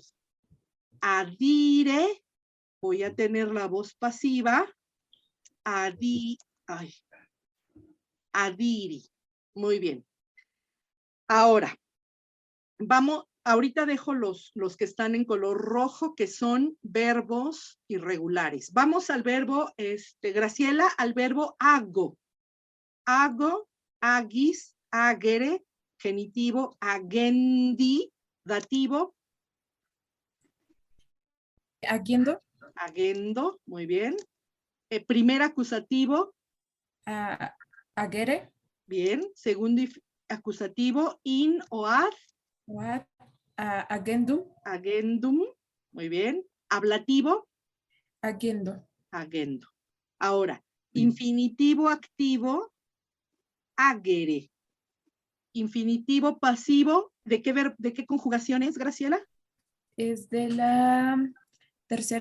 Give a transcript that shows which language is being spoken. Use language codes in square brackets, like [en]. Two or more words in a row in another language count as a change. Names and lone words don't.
[es] Adire, voy a tener la voz pasiva adiri. Muy bien. Ahora, ahorita dejo los que están en color rojo, que son verbos irregulares. Vamos al verbo, Graciela, al verbo hago. Hago, [la] agis, agere, genitivo, agendi, dativo. Agiendo. Agendo, [es] muy bien. Primer acusativo. [la] Agere. [es] Bien. Segundo acusativo, [la] in o ad. Agendum. Agendum, [es] muy bien. Ablativo. [la] Agendo. Agendo. [es] Ahora, infinitivo activo, agere. infinitivo pasivo, ¿de qué conjugación es, Graciela? Es de la tercera.